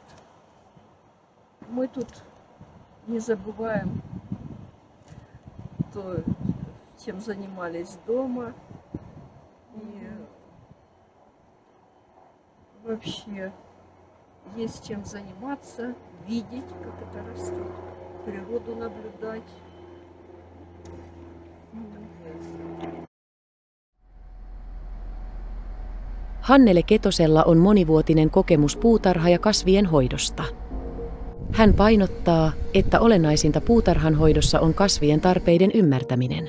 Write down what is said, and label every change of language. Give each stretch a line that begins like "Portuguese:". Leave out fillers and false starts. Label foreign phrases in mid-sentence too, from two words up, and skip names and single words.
Russian: Мы тут не забываем то, чем занимались дома. И вообще есть чем заниматься, видеть, как это растет, природу наблюдать.
Finnish: Hannele Ketosella on monivuotinen kokemus puutarha- ja kasvien hoidosta. Hän painottaa, että olennaisinta puutarhan hoidossa on kasvien tarpeiden ymmärtäminen.